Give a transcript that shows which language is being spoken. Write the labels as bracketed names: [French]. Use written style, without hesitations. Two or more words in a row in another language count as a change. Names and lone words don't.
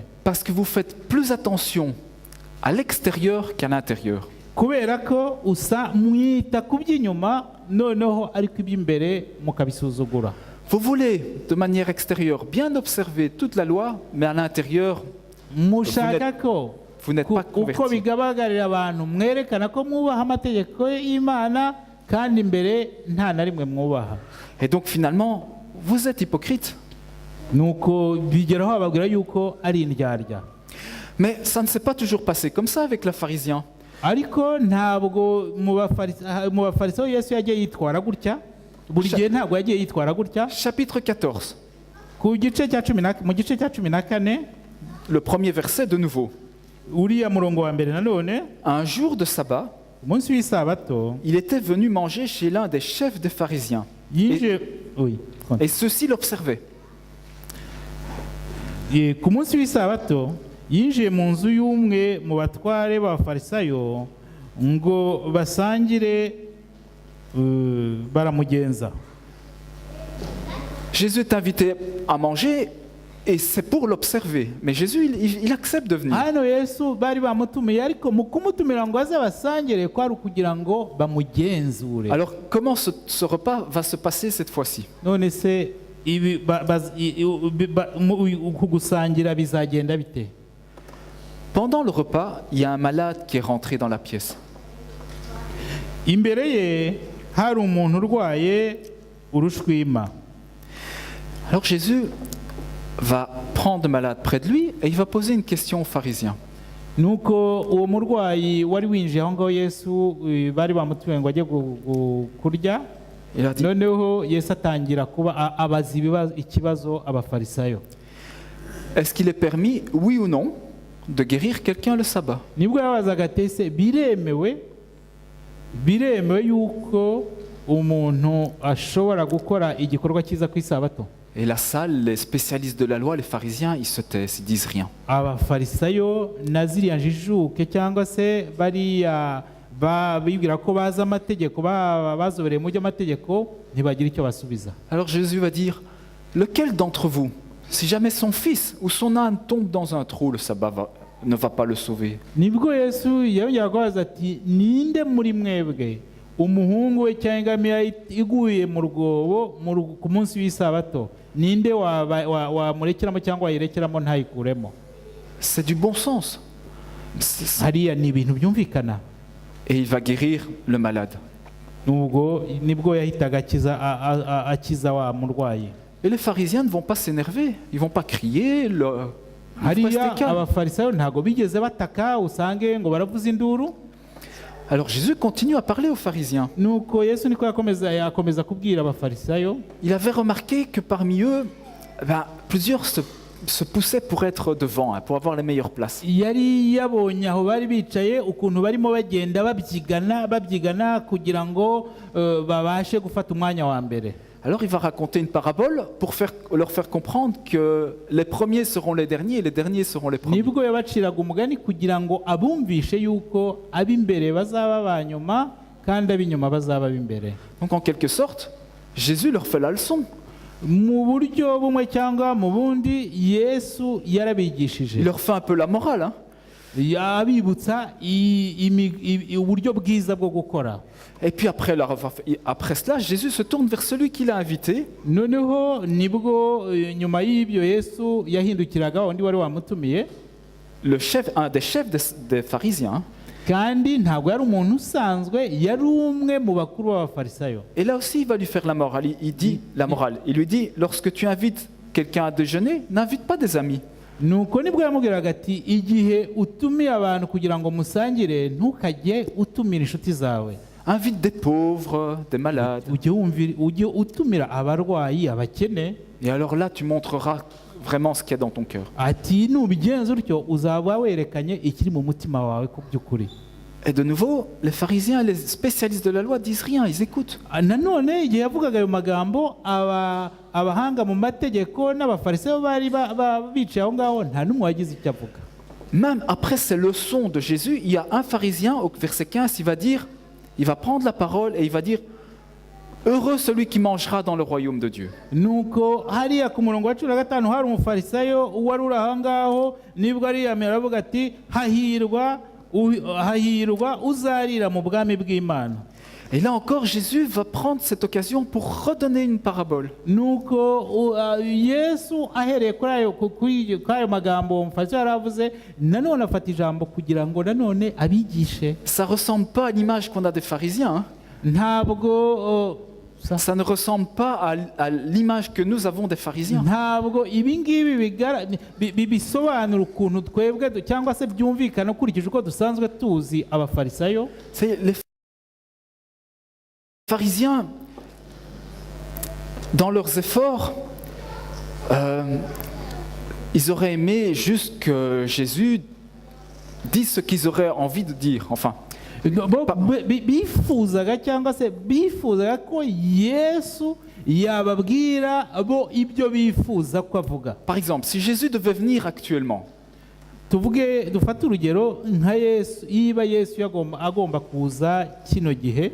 [French] Parce que vous faites plus attention à l'extérieur qu'à l'intérieur. [Kinyarwanda] Kubera ko mwita ku by'inyuma noneho ariko iby'imbere mukabisuzugura. [French] Vous voulez de manière extérieure bien observer toute la loi, mais à l'intérieur [Kinyarwanda] mushaka ko [French] vous n'êtes pas [Kinyarwanda] uko [French] convertis. [Kinyarwanda] bigabagarira abantu mwerekana ko mwubaha amategeko y'Imana kandi imbere nta na rimwe mwubaha. [French] Et donc finalement, vous êtes hypocrite. [Kinyarwanda] Nuko bigeraho bababwira yuko ari indyarya. [French] Mais ça ne s'est pas toujours passé comme ça avec le pharisien. [Kinyarwanda] Ariko ntabwo mu bafarisayo Yesu yagiye yitwara gutya, buri gihe ntabwo yagiye yitwara gutya. [French] Chapitre 14, [Kinyarwanda] Mu gice cya 14, [French] le premier verset de nouveau. [Kinyarwanda] uriya murongo wa mbere nanone, [French] Un jour de sabbat, [Kinyarwanda] umunsi w'isabato [French] il était venu manger chez l'un des chefs des pharisiens. Et ceux-ci l'observaient. [Kinyarwanda] Ku munsi w'isabato yinjiye mu nzu y'umwe mu batware b'abafarisayo ngo basangire, baramugenza. [French] Jésus est invité à manger et c'est pour l'observer. Mais Jésus, il accepte de venir. [Kinyarwanda] Hano Yesu bari bamutumiye, ariko mu kumutumira ngo aze basangire kwari ukugira ngo bamugenzure. [French] Alors comment ce repas va se passer cette fois-ci? [Kinyarwanda] None se ibi kugusangira bizagenda bite? [French] Pendant le repas, il y a un malade qui est rentré dans la pièce. [Kinyarwanda] Imbere ye hari umuntu urwaye urushwima. [French] Alors Jésus va prendre le malade près de lui et il va poser une question aux pharisiens. [Kinyarwanda] Nuko uwo murwayi wari winjiye aho ngaho Yesu bari bamutuye ngo ajye kurya. [French] Il a dit, [Kinyarwanda] Noneho Yesu atangira kuba abaza ikibazo abafarisayo. [French] est-ce qu'il est permis, oui ou non, de guérir quelqu'un le sabbat? [Kinyarwanda] Nibwo yabazaga ati ese biremewe yuko umuntu ashobora gukora igikorwa cyiza ku isabato? [French] Et la salle, les spécialistes de la loi, les pharisiens, ils se taisent, ils disent rien. [Kinyarwanda] Abafarisayo na ziriya njijuke cyangwa se bariya bibwira ko bazi amategeko, bazobereye mu by'amategeko, ntibagira icyo basubiza. [French] Alors Jésus va dire, lequel d'entre vous, si jamais son fils ou son âne tombe dans un trou, le sabbat ne va pas le sauver? [Kinyarwanda] Nibwo Yesu yongera kubaza ati, ninde muri mwebwe umuhungu we cyangwa ingamiya iguye mu rwobo ku munsi w'isabato, ninde wamurekeramo cyangwa wayirekeramo ntayikuremo? [French] C'est du bon sens. [Kinyarwanda] Hariya ni ibintu byumvikana. [French] Et il va guérir le malade. [Kinyarwanda] Nibwo yahitaga akiza wa murwayi. [French] Et les pharisiens ne vont pas s'énerver, ils vont pas crier. [Kinyarwanda] Hariya abafarisayo ntago bigeze bataka usange ngo baravuza induru. [French] Alors Jésus continue à parler aux pharisiens. [Kinyarwanda] Nuko Yesu niko yakomeza kubwira abafarisayo. [French] Il avait remarqué que parmi eux, plusieurs se poussaient pour être devant, pour avoir les meilleures places. [Kinyarwanda] Yari yabonye aho bari bicaye ukuntu barimo bagenda babyigana kugira ngo babashe gufata umwanya wa mbere. [French] Alors il va raconter une parabole pour leur faire comprendre que les premiers seront les derniers et les derniers seront les premiers. [Kinyarwanda] Nibwo yabaciraga umugani kugira ngo abumvishe yuko ab'imbere bazaba abanyuma kandi ab'inyuma bazaba ab'imbere. [French] Donc en quelque sorte, Jésus leur fait la leçon. [Kinyarwanda] Mu buryo bumwe cyangwa mu bundi Yesu yarabigishije. [French] Il leur fait un peu la morale, hein? [Kinyarwanda] Yabibutsa uburyo bwiza bwo gukora. [French] Et puis après cela, Jésus se tourne vers celui qui l'a invité. [Kinyarwanda] Noneho nibwo nyuma y'ibyo Yesu yahindukiraga undi wari wamutumiye. [French] Un des chefs des pharisiens. [Kinyarwanda] Kandi ntabwo yari umuntu usanzwe, yari umwe mu bakuru b'abafarisayo. [French] Et là aussi, il va lui faire la morale. Il dit la morale. Il lui dit, lorsque tu invites quelqu'un à déjeuner, n'invite pas des amis. [Kinyarwanda] Nuko nibwo yamubwiraga ati, igihe utumiye abantu kugira ngo musangire, ntukajye utumira inshuti zawe. [French] Invite des pauvres, des malades. [Kinyarwanda] Ujye utumira abarwayi, abakene. [French] Et alors là, tu montreras vraiment ce qu'il y a dans ton cœur. [Kinyarwanda] ati nubigenza utyo uzaba werekanye ikiri mu mutima wawe ku by'ukuri. [French] Et de nouveau, les pharisiens et les spécialistes de la loi disent rien, ils écoutent. [Kinyarwanda] Nanone igihe yavugaga ayo magambo abahanga mu mategeko n'abafarisayo bari bicaye aho ngaho nta n'umwe wagize icyo avuga. [French] Même après ces leçons de Jésus, il y a un pharisien au verset 15, il va prendre la parole et il va dire « Heureux celui qui mangera dans le royaume de Dieu ». [Kinyarwanda] Nuko hariya ku murongo wa 15 hari umufarisayo wari uri aho ngaho nibwo ariyamira aravuga ati hahirwa uzarira mu bwami bw'Imana. [French] Et là encore, Jésus va prendre cette occasion pour redonner une parabole. [Kinyarwanda] Nuko Yesu ahereye kuri ayo magambo umufarisayo yaravuze nanone afata ijambo kugira ngo nanone abigishe. [French] Ça ne ressemble pas à l'image qu'on a des pharisiens. Hein. [Kinyarwanda] Ntabwo [French] ça ne ressemble pas à l'image que nous avons des pharisiens. [Kinyarwanda] Ntabwo ibi ngibi bisobanura ukuntu twebwe cyangwa se byumvikana ukurikije uko dusanzwe tuzi abafarisayo. [French] Les pharisiens, dans leurs efforts, ils auraient aimé juste que Jésus dise ce qu'ils auraient envie de dire. Enfin. [Kinyarwanda] bifuzaga cyangwa se bifuzaga ko Yesu yababwira bo ibyo bifuza ko avuga. [French] Par exemple, si Jésus devait venir actuellement, [Kinyarwanda] dufate urugero nka Yesu, yiba Yesu agomba kuza kino gihe,